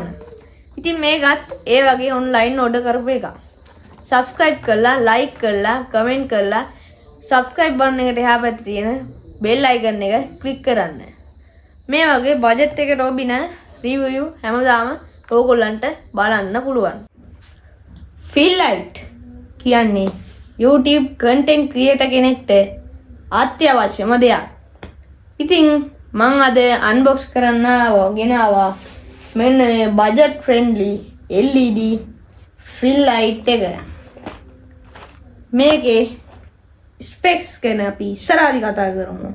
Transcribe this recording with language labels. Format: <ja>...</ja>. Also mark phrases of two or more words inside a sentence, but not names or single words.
<si>ඉතින් මේකත් ඒ වගේ</si> <en>online order</en> <si>කරපු එකක්. subscribe කරලා like කරලා comment කරලා</si> <en>subscribe button</en> <si>එකට එහා පැත්තේ තියෙන</si> <en>bell icon</en> <si>එක click කරන්න. මේ වගේ බජට් එකට ඔබින review හැමදාම ඕගොල්ලන්ට බලන්න පුළුවන්.</si> <en>feel like</en> <si>කියන්නේ</si> <en>YouTube content creator</en> <si>කෙනෙක්ට අත්‍යවශ්‍යම දෙයක්. ඉතින් මම අද unbox කරන්න ගෙනාවා මෙන්න මේ</si> <en>budget friendly LED fill light</en> <si>එක. මේකේ specs ගැන අපි ඉස්සරහදී කතා කරමු.</si>